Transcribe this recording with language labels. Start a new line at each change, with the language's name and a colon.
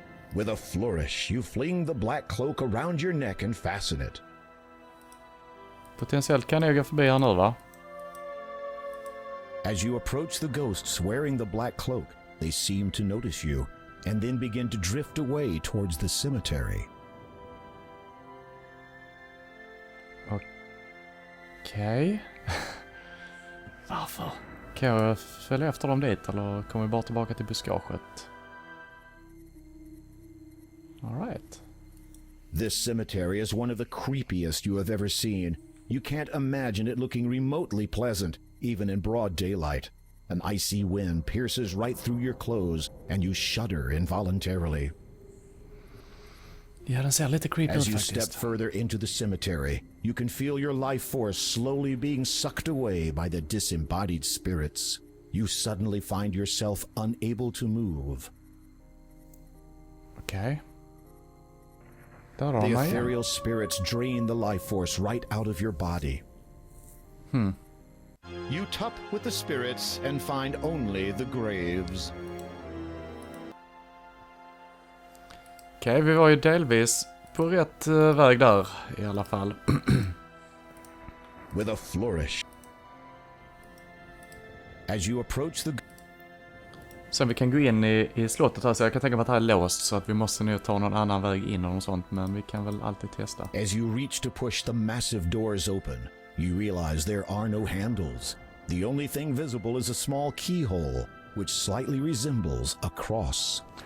English: With a flourish, you fling the black cloak around your neck and fasten it.
Swedish: Potentiellt kan jag gå förbi här nu, va?
English: As you approach the ghosts wearing the black cloak, they seem to notice you, and then begin to drift away towards the cemetery.
Swedish: Okej. Varför? Kan jag följa efter dem dit, eller kommer vi bara tillbaka till buskaget?
English: All right. This cemetery is one of the creepiest you have ever seen. You can't imagine it looking remotely pleasant, even in broad daylight. An icy wind pierces right through your clothes, and you shudder involuntarily.
Swedish: Ja, den ser lite creepy ut
English: As you
Swedish: faktiskt.
English: step further into the cemetery, you can feel your life force slowly being sucked away by the disembodied spirits. You suddenly find yourself unable to move.
Swedish: Okej. Där har
English: The
Swedish: man igen.
English: ethereal spirits drain the life force right out of your body. You tup with the spirits and find only the graves.
Swedish: Okej, vi var ju delvis på rätt väg där i alla fall.
English: With a flourish. As you approach the...
Swedish: Sen vi kan gå in i slottet här, så jag kan tänka mig att det här är låst så att vi måste nu ta någon annan väg in och något sånt, men vi kan väl alltid testa.
English: As you reach to push the massive doors open, you realize there are no handles. The only thing visible is a small keyhole, which slightly resembles a cross.